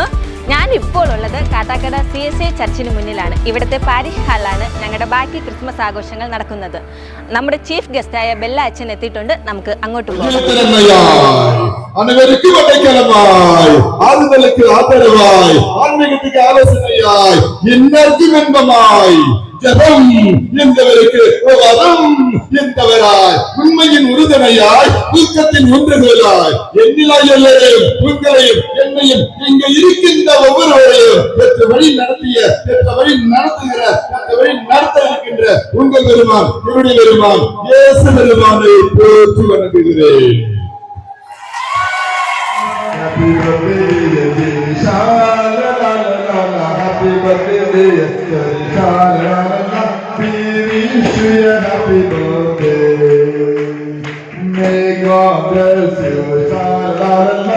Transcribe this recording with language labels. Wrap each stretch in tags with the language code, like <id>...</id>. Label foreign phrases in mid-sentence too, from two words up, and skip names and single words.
<ml>ഞാൻ ഇപ്പോൾ ഉള്ളത് കാട്ടാക്കട CSI ചർച്ചിന് മുന്നിലാണ്. ഇവിടുത്തെ പാരിഷ് ഹാളിലാണ് ഞങ്ങളുടെ ബാക്കി ക്രിസ്മസ് ആഘോഷങ്ങൾ നടക്കുന്നത്. നമ്മുടെ ചീഫ് ഗസ്റ്റായ ബെല്ല അച്ഛൻ എത്തിയിട്ടുണ്ട്. നമുക്ക് അങ്ങോട്ട് പോകാം.</ml> <ta>ஜபம் என்பவருக்கு வரம் என்பவராய் உண்மையின் உறுதுணையாய் ஊக்கத்தின் ஒன்றுகளாய் எண்ணிலாய் எல்லாரையும் உங்களையும் என்னையும் இங்க இருக்கின்ற ஒவ்வொருவரையும் பெற்ற வழி நடத்திய பெற்ற வழி நடத்துகிற பெற்ற வழி நடத்த இருக்கின்ற உங்கள் பெருமான் என்னுடைய பெருமான் இயேசு பெருமானை போற்றி வணங்குகிறேன்.</ta> <en>Happy birthday, happy birthday, we wish you a happy birthday. May God bless you, sha-la-la-la.</en>